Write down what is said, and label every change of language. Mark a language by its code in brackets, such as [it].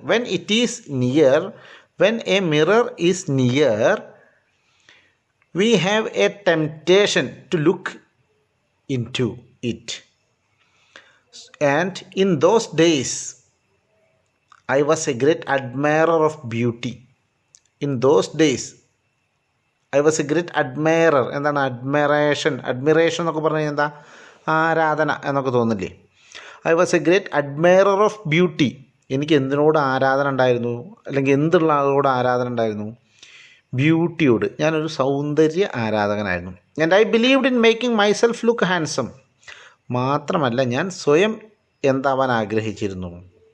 [en] When it is near, when a mirror is near, we have a temptation to look into it. And in those days, I was a great admirer of beauty. In those days, I was a great admirer. [ml] എന്താണ് admiration എന്നൊക്കെ പറഞ്ഞാൽ എന്താ? ആരാധന എന്നൊക്കെ തോന്നില്ലേ? [en] I was a great admirer of beauty. [ml] എനിക്ക് എന്തിനോട് ആരാധന ഉണ്ടായിരുന്നു? അല്ലെങ്കിൽ എന്തുള്ള ആളോട് ആരാധന ഉണ്ടായിരുന്നു? ബ്യൂട്ടിയോട്. ഞാനൊരു സൗന്ദര്യ ആരാധകനായിരുന്നു. [en] And I believed in making myself look handsome. [ml] മാത്രമല്ല, ഞാൻ സ്വയം എന്താവാൻ ആഗ്രഹിച്ചിരുന്നു?